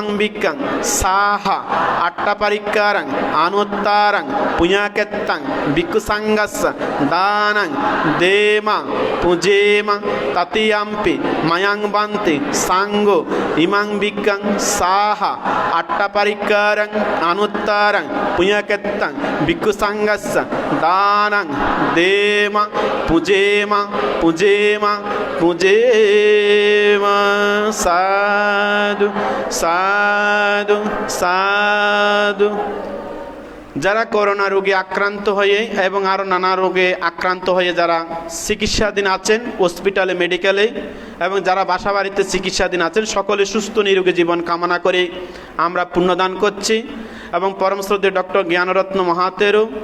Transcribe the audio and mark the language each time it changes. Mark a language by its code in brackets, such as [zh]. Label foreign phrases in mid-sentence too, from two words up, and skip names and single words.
[pi] বিক্কাং সাহা আট্টা পরিক্কারাং আনুত্তারাং পুণ্যাকেত্তাং ভিক্ষু সাঙ্গাস্য দানাং দেমা পূজেমা তৃতীয়াম্পি মায়াং বান্তে সাঙ্গ ইমাং বিক্কাং সাহা আট্টা পরিক্কারাং আনুত্তারাং পুণ্যাকেত্তাং ভিক্ষু সাঙ্গাস্য দানাং দেমা পূজেমা পূজেমা পূজেমা। সাধু সাধু সাধু। [bn] যারা করোনা রোগে আক্রান্ত হয়ে এবং আরও নানা রোগে আক্রান্ত হয়ে যারা চিকিৎসাধীন আছেন হসপিটালে মেডিকেলে এবং যারা বাসা বাড়িতে চিকিৎসাধীন আছেন সকলে সুস্থ নিরোগী জীবন কামনা করে আমরা পুণ্যদান করছি এবং পরম শ্রদ্ধেয় ডক্টর জ্ঞানরত্ন মহাতেরও